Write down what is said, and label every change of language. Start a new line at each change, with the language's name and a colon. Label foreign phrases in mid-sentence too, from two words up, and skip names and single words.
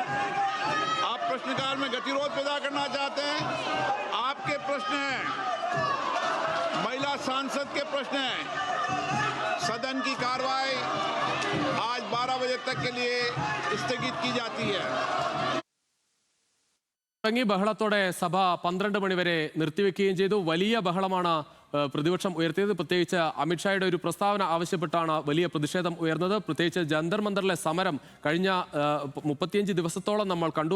Hindi: आप प्रश्नकाल में गतिरोध पैदा करना चाहते हैं, आपके प्रश्न हैं, महिला सांसद के प्रश्न हैं। सदन की कार्रवाई आज 12 बजे तक के लिए स्थगित की जाती है।
Malayalam: തുടങ്ങി ബഹളത്തോടെ സഭ 12 മണി വരെ നിർത്തിവെക്കുകയും ചെയ്തു. വലിയ ബഹളമാണ് പ്രതിപക്ഷം ഉയർത്തിയത്. പ്രത്യേകിച്ച് അമിത്ഷായുടെ ഒരു പ്രസ്താവന ആവശ്യപ്പെട്ടാണ് വലിയ പ്രതിഷേധം ഉയർന്നത്. പ്രത്യേകിച്ച് ജന്തർ മന്ദറിലെ സമരം കഴിഞ്ഞ 35 ദിവസത്തോളം നമ്മൾ കണ്ടു.